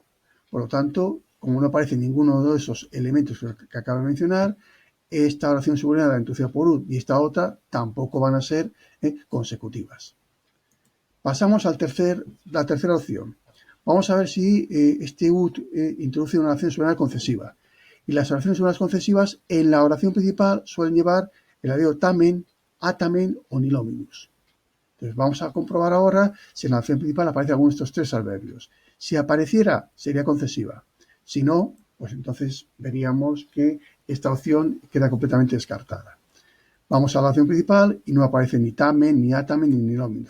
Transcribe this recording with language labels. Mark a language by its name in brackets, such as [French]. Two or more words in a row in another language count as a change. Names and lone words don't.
[Spanish] Por lo tanto, como no aparece ninguno de esos elementos que acabo de mencionar, esta oración subordinada introducida por UT y esta otra tampoco van a ser consecutivas. Pasamos a la tercera opción. Vamos a ver si este UT introduce una oración subordinada concesiva. Y las oraciones subordinadas concesivas en la oración principal suelen llevar el alelo tamen, atamen o nilominus. Entonces vamos a comprobar ahora si en la oración principal aparece alguno de estos tres adverbios. Si apareciera, sería concesiva. Si no, pues entonces veríamos que esta opción queda completamente descartada. Vamos a la oración principal y no aparece ni tamen, ni atamen, ni nilominus.